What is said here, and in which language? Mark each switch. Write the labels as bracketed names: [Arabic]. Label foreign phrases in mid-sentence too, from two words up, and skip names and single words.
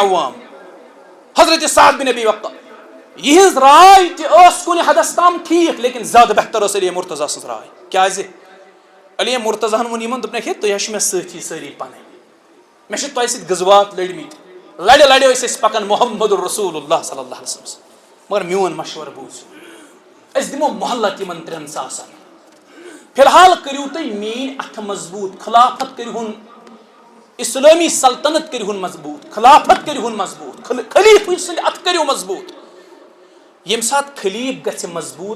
[Kashmiri] عوام حضرت سعد بن ابی وقاص یہنز رائے تہ ٲس کُنہِ حدس تام ٹھیک لیکن زیادٕ بہتر ٲس علی مرتضی سٕنٛز راے کیازِ علی مرتضی ہن ووٚن یمن دوٚپنکھ ہے تُہۍ حظ چھِو مےٚ سٲتھی سٲری پنٕنۍ مےٚ چھِ تۄہہِ سۭتۍ غزوات لٔڑمٕتۍ لڑِ لڑِ ٲسۍ أسۍ پکان محمد رسول اللہ [Arabic] صلی اللہ علیہ وسلم [Kashmiri] مگر میون مشورٕ بوٗزِو أسۍ دِمو مۄحلت یمن 3,000 فی الحال کٔرِو تُہۍ میٲنۍ اتھٕ مضبوٗط خلافت کٔرۍہُن اسلٲمی سلطنت کٔرۍہُن مضبوٗط خلافت کٔرۍہُن مضبوٗط خلیفہٕ سٕنٛدۍ اتھٕ کٔرِو مضبوٗط ییٚمہِ ساتہٕ خلیف گژھِ مضبوٗط